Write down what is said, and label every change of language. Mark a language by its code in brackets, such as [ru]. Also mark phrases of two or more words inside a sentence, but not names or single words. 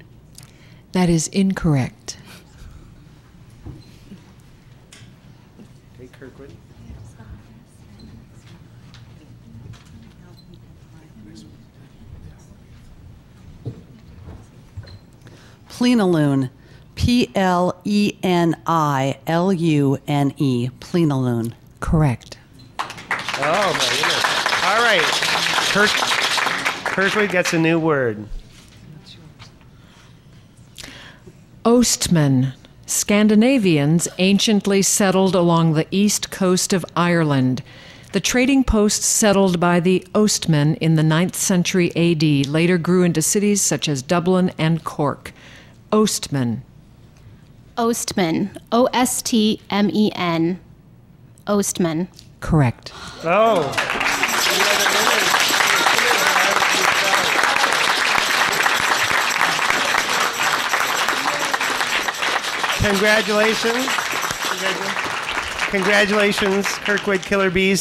[en] That is incorrect. Okay, Kirkwood. Plenilune. P-L-E-N-I-L-U-N-E. Plenilune. Correct. Oh, my goodness. All right. Kirkwood gets a new word. Ostman. Scandinavians anciently settled along the east coast of Ireland. The trading posts settled by the Ostmen in the 9th century AD later grew into cities such as Dublin and Cork. Ostman. Ostman. O-S-T-M-E-N. Ostman. Correct. Oh. Congratulations. Congratulations, Kirkwood Killer Bees.